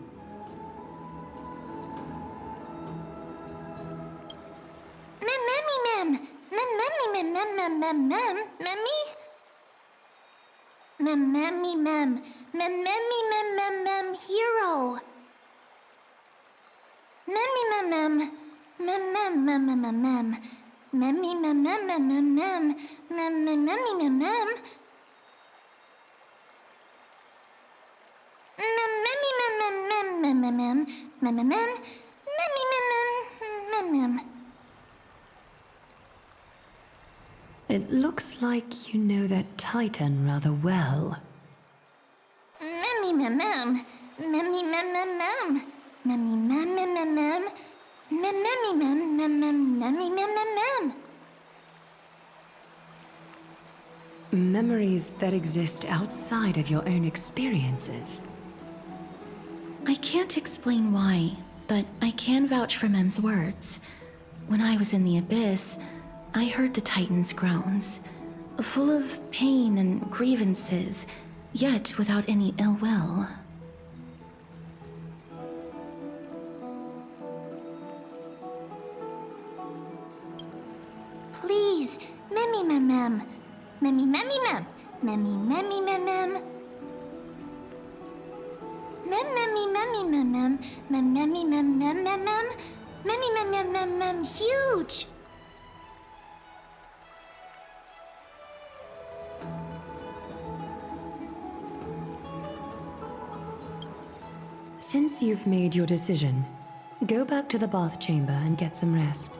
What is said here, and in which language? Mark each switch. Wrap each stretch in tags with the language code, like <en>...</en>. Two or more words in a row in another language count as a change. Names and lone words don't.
<en>Hero. Memmy mem mem mem mem mem mem mem mem. Memmy mem mem mem mem mem mem mem memmy mem mem. Memmy mem mem mem mem mem mem mem mem mem. Memmy mem mem mem mem. It looks like you know that Titan rather well. Memmy mem mem. Memmy mem mem mem. Memmy mem mem mem mem. Memmy mem mem mem memmy mem mem mem. Memories that exist outside of your own experiences. I can't explain why, but I can vouch for Mem's words. When I was in the Abyss, I heard the Titan's groans, full of pain and grievances, yet without any ill will. Please, memmy mem mem. Memmy memmy mem. Memmy memmy mem mem. Mem memmy memmy mem mem. Mem memmy mem mem mem mem. Memmy mem mem mem mem. Huge. Since you've made your decision, go back to the bath chamber and get some rest.</en>